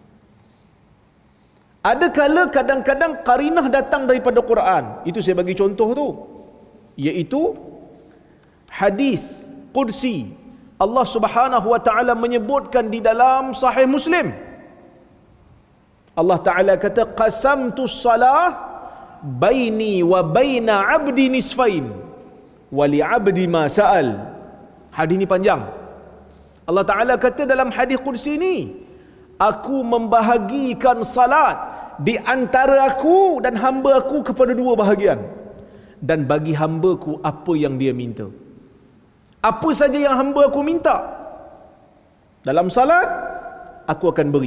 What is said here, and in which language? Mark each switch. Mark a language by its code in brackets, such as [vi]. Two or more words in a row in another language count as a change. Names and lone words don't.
[ms] Ada kala kadang-kadang qarinah datang daripada Quran. Itu saya bagi contoh tu, iaitu hadis qudsi. [ar] الله سبحانه وتعالى [ms] menyebutkan di dalam Sahih Muslim, Allah Ta'ala kata, [ar] قسمت الصلاة بيني وبين عبدي نصفين ولعبدي ما سأل. [ms] Hadis ni panjang, Allah Ta'ala kata dalam hadis Qudsi ni, aku membahagikan salat di antara aku dan hamba aku kepada dua bahagian, dan bagi hamba-Ku apa yang dia minta. Apa saja yang hamba aku minta dalam salat, aku akan beri.